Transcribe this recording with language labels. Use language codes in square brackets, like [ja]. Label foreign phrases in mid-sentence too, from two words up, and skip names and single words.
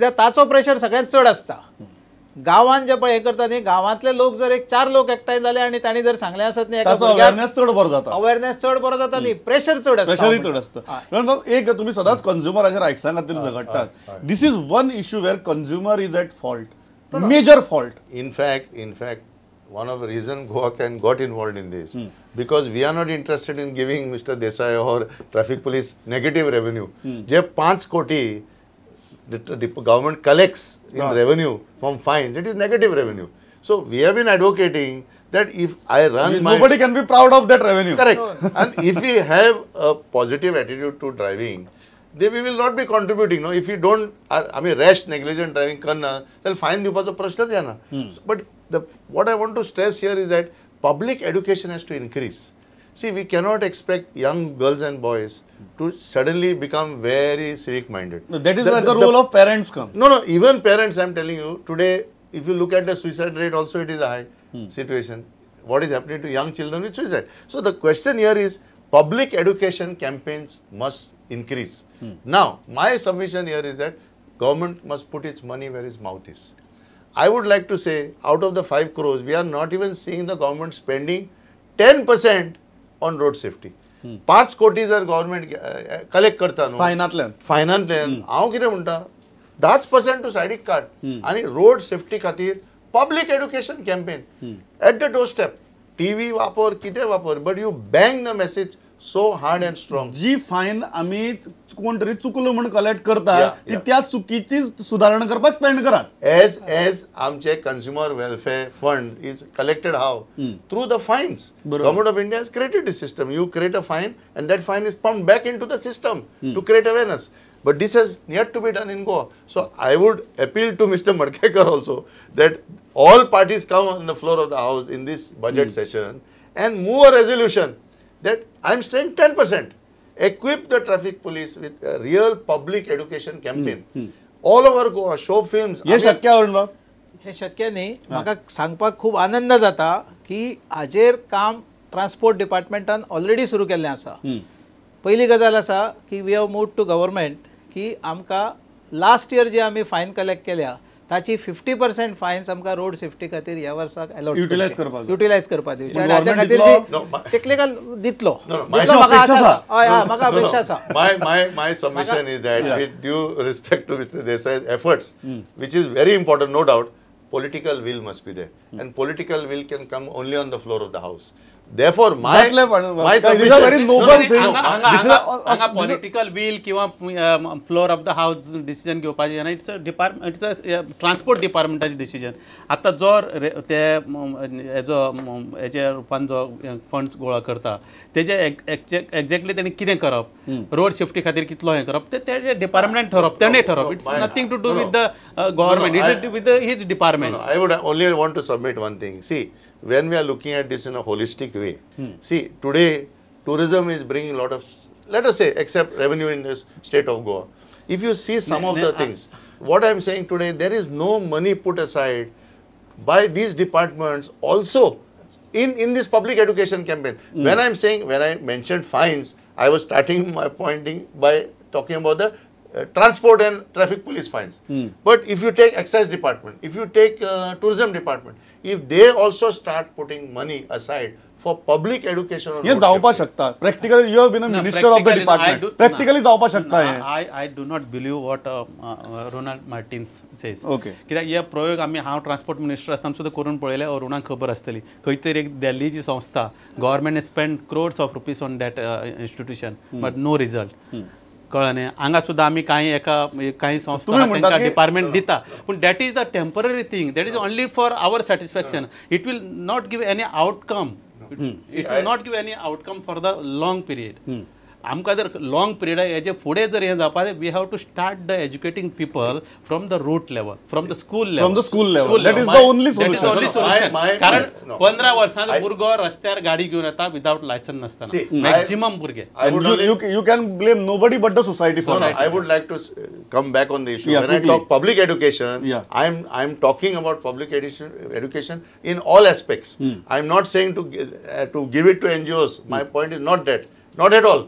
[kok] कित्याक ताचो प्रेशर सगळ्यांत चड आसता. गांवांत जे पळय हें करता न्ही, गांवांतले लोक जर एक 4 लोक एकठांय जाले आनी तांणी जर सांगलें आसत न्ही, अवेरनेस चड बरो जाता. अवेरनेस चड बरो जाता न्ही, प्रेशर चड आसता. एक तुमी सदांच कंझ्युमराच्या रायट्सां खातीर झगडटात. [en] this is one issue where consumer is at fault, major fault. In fact, one of the reason Goa got involved in this because we are not interested in giving Mr. Desai or traffic police negative revenue. [kok] जे 5 कोटी [en] the government collects in revenue from fines, it is negative revenue. So we have been advocating that if I run nobody can be proud of that revenue. Correct. And if we have a positive attitude to driving, then we will not be contributing. No, if you don't, I mean, rash, negligent driving करना, then fine [kok] दिवपाचो प्रश्नच येना. [en] But what I want to stress here is that public education has to increase. See, we cannot expect young girls and boys to suddenly become very civic minded. No, that is where the role of parents comes. No, even parents, I am telling you, today, if you look at the suicide rate also, it is a high situation. What is happening to young children with suicide? So the question here is, public education campaigns must increase. Now, my submission here is that government must put its money where its mouth is. I would like to say, out of the 5 crores, we are not even seeing the government spending 10% on road safety. [kok] 5 कोटी जर [en] government collect [kok] करता न्हू फायनांतल्यान, हांव कितें म्हणटा 10% टू सायडीक काड आनी [en] road safety [kok] खातीर [en] public education campaign at the door step. [kok] टीव्ही वापर, कितें वापर, [en] but you bang the message so hard and strong. [kok] जी फायन आमी कोण तरी चुकलो म्हणून कलेक्ट करता ती त्या चुकीची सुदारणा करपाक स्पेंड करात. [en] एज आमचे consumer welfare fund is collected how through the fines. गव्हर्नमेंट ऑफ इंडिया has created this system. You create a fine and that fine is pumped back into the system to create awareness. But this has yet to be done in Goa. So I would appeal to Mr. Madkekar also that all parties come on the floor of the House in this budget session and move a resolution that I'm saying 10%. Equip the traffic police with a real public education campaign. All over Goa, show films. [mr] हे शक्य आहे अरुण बाब? हे शक्य नाही. [kok] म्हाका सांगपाक खूप आनंद जाता की हाजेर काम ट्रान्सपोर्ट डिपार्टमेंटान ऑलरेडी सुरू केल्लें आसा. पहिली गजाल आसा की [en] we have moved to government [kok] की आमकां [en] last year [kok] जे आमी [en] fine collect [kok] केल्या ताची 50% फायन्स आमकां [en] road safety [kok] खातीर ह्या वर्साक अलॉट युटिलायज करपाक दिवचे आनी हाच्या खातीर टेक्निकल दितलो. म्हाका अपेक्षा आसा. [en] My submission is that with due respect to Mr. Desai's efforts, which is very important, no doubt, political will must be there. And political will can come only on the floor of the House. Therefore, my submission is very noble thing. Political will किंवा floor of the house decision [kok] घेवपाचें आनी [en] it's a transport डिपार्टमेंटाचें डिसिजन. [kok] आतां जो ते हेजे रुपान जो फंड्स गोळा करता तेजे एक्झॅक्टली तेणी कितें करप, रोड सेफ्टी खातीर कितलो हें करप ते डिपार्टमेंट ठरप, तेणें ठरप. [en] it's nothing to do with the government, it's with his department. I would only want to submit one thing. See, when we are looking at this in a holistic way, see, today tourism is bringing a lot of, let us say, except revenue in this state of Goa. If you see some of the things, what I am saying today, there is no money put aside by these departments also in this public education campaign. When I am saying, when I mentioned fines, I was starting my pointing by talking about the transport and traffic police fines. But if you take excise department, if you take tourism department, if they also start putting money aside for public education on [kok] हे जावपाक शकता. [en] Practically you have been a minister of the department. [kok] Practically जावपाक शकता हे. [en] I do not believe what Ronald Martins says. Okay. [kok] कित्याक हे प्रयोग आमी हांव [en] transport minister [kok] आसतना सुद्दां करून पळयले. अरुणाक खबर आसतली. खंय तरी एक दिल्लीची संस्था [en] government spend crores of rupees on that institution, but no result. [kok] कळ्ळें न्ही. हांगा सुद्दां आमी काही संस्था तांकां डिपार्टमेंट दिता, पूण [en] that is the temporary thing, that is only for our satisfaction. it will not give any outcome. It will not give any outcome for the long period. [kok] आमकां जर [en] long period [kok] हेजे फुडें जर हें जावपा जाय, [en] we have to start the educating people from the root level, from the school level. That is the only solution. [kok] कारण 15 वर्सांचो भुरगो रस्त्यार गाडी घेवन येता [en] without licence [kok] नासतना, मॅक्झिमम भुरगे. [en] You can blame nobody but the society for that. I would like to come back on the issue. When I talk public education, I am talking about public education in all aspects. I am not saying to give it to NGOs. My point is not that. Not at all.